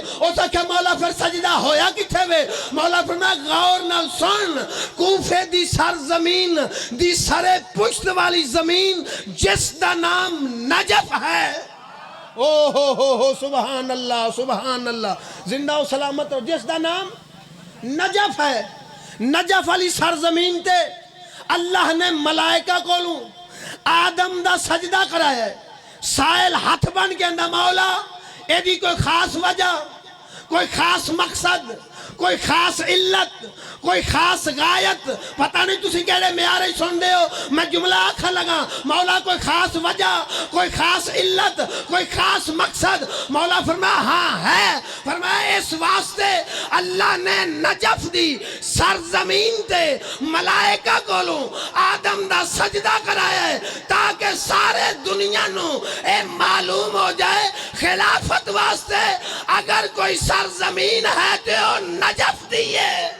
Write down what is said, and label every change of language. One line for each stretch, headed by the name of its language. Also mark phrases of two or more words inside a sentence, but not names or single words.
Punjabi: اس آکھیا مولا پھر سجدہ ہویا کتھے وے؟ مولا فرمایا غور نال سن، کوفے دی سرزمین دی سرے پشت والی زمین جس دا نام نجف ہے، او ہو
Arabic: سبحان اللہ سبحان اللہ،
Punjabi: زندہ و سلامت ہو، جس دا نام نجف ہے، نجف والی سرزمین تے اللہ نے ملائکہ کولوں آدم دا سجدہ کرایا ہے۔ سائل ہاتھ بن کے اندہ مولا اے دی کوئی خاص وجہ، کوئی خاص مقصد، کوئی خاص علت، کوئی خاص غایت، پتہ نہیں تسی کہڑے معیارے سن دے ہو، میں جملہ آکھا لگا مولا کوئی خاص وجہ، کوئی خاص علت، کوئی خاص مقصد؟ مولا فرمایا ہاں ہے، فرمایا اس واسطے اللہ نے نجف دی سرزمین تے ملائکہ کولوں آدم دا سجدہ کرایا ہے تاکہ سارے دنیا نو اے معلوم ہو جائے خلافت واسطے اگر کوئی سرزمین ہے تو نجف دیئے۔